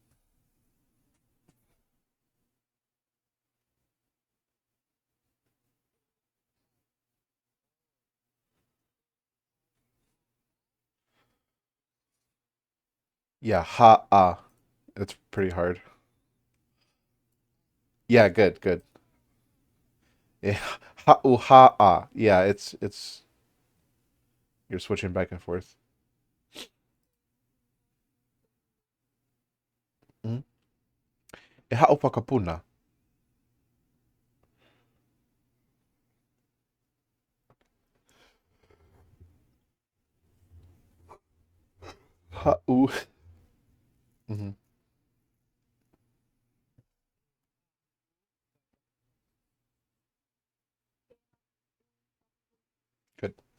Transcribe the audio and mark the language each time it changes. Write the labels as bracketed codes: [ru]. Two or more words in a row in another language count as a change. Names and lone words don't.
[en] Yeah, ha ah. It's pretty hard. Yeah, good, good. Yeah, ha u ha ah. Yeah, it's you're switching back and forth. Mm-hmm. [to] Ha o pakapuna. Ha u. [en] Mm-hmm. Good.